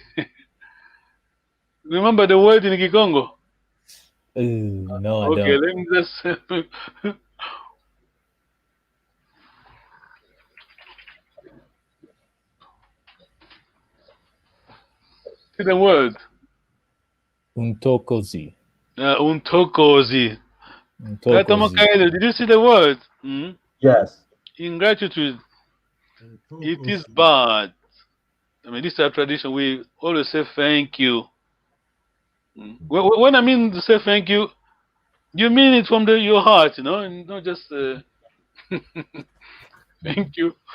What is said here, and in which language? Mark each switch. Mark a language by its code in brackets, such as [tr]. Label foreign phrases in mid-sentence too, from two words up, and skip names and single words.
[en] Remember the word in Kikongo? No, I don't. Okay, let me just see the word. Untokozi. Untokozi. Tata Makaele, did you see the word? Yes. Ingratitude. It is bad. I mean, this is our tradition. We always say thank you. When I mean to say thank you, you mean it from your heart, you know, and not just thank you.